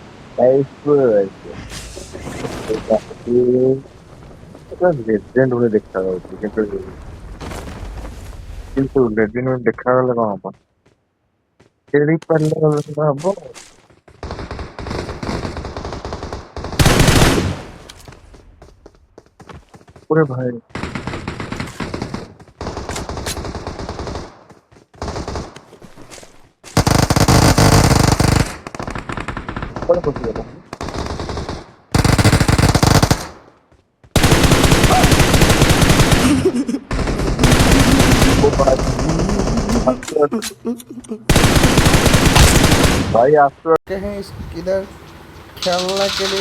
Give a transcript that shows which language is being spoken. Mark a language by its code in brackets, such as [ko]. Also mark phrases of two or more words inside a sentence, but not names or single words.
[en] Nice work. [or] ଲେଜେଣ୍ଡ ଭଳି ଦେଖାଯାଉଛି କିନ୍ତୁ ଲେଜେଣ୍ଡ ଭଳି ଦେଖାଗଲେ କଣ ହବ? ଖେଳି ପାରିଲେ ହବ। ପୁରା ଭାଇ କୁଆଡେ ପଶିଗଲା? [hi] ओ भाई आपको के हैं इधर खेलने के लिए।